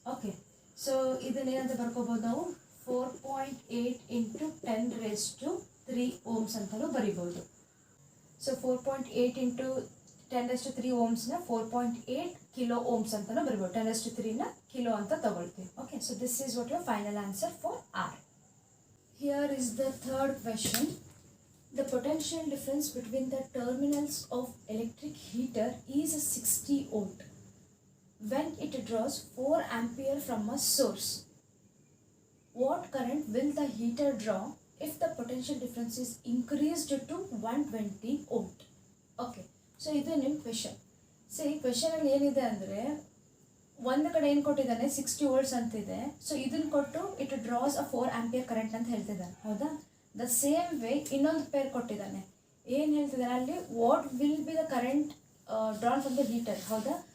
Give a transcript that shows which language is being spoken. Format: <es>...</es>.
<kn>Okay, so ಇದನ್ನೇನಂತ ಬರ್ಕೋಬೋದು ನಾವು, 4.8 into 10⁻³ Ohm's ಅಂತಲೂ ಬರಿಬೋದು. ಸೊ 4.8 ಇಂಟು 10⁻³ ಓಮ್ಸ್ನ 4.8 ಕಿಲೋ ಓಮ್ಸ್ ಅಂತಲೂ ಬರಿಬೋದು.</kn> <en>10⁻³</en> <kn>ಕಿಲೋ ಅಂತ ತಗೊಳ್ತೀವಿ.</kn> <en>Okay, so this is what your final answer for R. Here is the third question. The potential difference between the terminals of electric heater is 60 volt when it draws 4 ampere from a source. What current will the heater draw if the potential difference is increased to 120 volt?</en> <kn>Okay, so ಇದು ನಿಮ್ಮ question. So ಈ ಕ್ವೆಶನಲ್ಲಿ ಏನಿದೆ ಅಂದರೆ ಒಂದು ಕಡೆ ಏನು ಕೊಟ್ಟಿದ್ದಾನೆ 60 volts ಅಂತಿದೆ. ಸೊ ಇದನ್ನು ಕೊಟ್ಟು</kn> <en>it draws a 4 ampere current</en> <kn>ಅಂತ ಹೇಳ್ತಿದ್ದಾನೆ. ಹೌದಾ? ದ ಸೇಮ್ ವೇ ಇನ್ನೊಂದು ಪೇರ್ ಕೊಟ್ಟಿದ್ದಾನೆ. ಏನು ಹೇಳ್ತಿದ್ದಾನೆ ಅಲ್ಲಿ,</kn> <en>What will be the current drawn from the heater.</en> <kn>ಹೌದಾ?</kn>